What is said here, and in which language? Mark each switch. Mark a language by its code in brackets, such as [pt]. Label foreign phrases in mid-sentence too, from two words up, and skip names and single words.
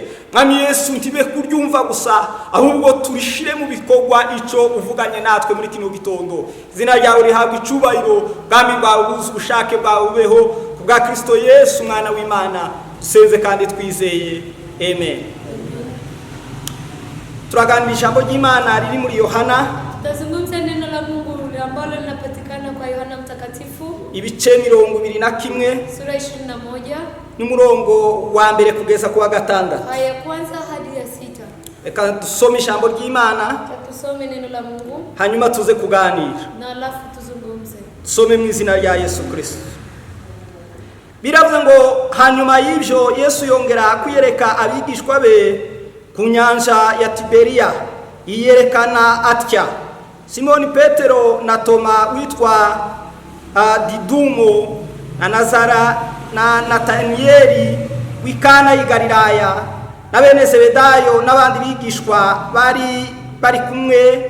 [rw] Mwami Yesu, ntibe kuryumva gusa, ahubwo turishire mu bikorwa icyo uvuganye natwe muri kino gitondo. Izina ryawe rihabwa icubahiro, bwami bwawe buze ubushake bwawe bubeho, kubwa Kristo Yesu umwana w'Imana dusenze kandi twizeye, amen. Turaganira ijambo ry'Imana riri muri Yohana. [sw] Tutazungumza neno la Mungu ambalo linapatikana kwa Yohana Mtakatifu. [rw] Ibice 21 [sw] sura 21 [rw] n'umurongo wa mbere kugeza ku wa gatandatu. [sw] Aya kwanza hadi ya 6. [rw] Reka dusome ijambo ry'Imana. [sw] Tusome neno la Mungu. [rw] Hanyuma tuze kuganira. [sw] Na alafu tuzungumze. [rw] Tusome mu izina rya Yesu Kristo. Biravuze ngo hanyuma y'ibyo Yesu yongera kwiyereka abigishwa be ku nyanja ya Tiberiya. Yiyerekana atya: Simoni Petero na Toma witwa Didumo na Nazara na Nataniyeli w'Ikana y'i Galilaya na bene Zebedayo n'abandi bigishwa bari kumwe.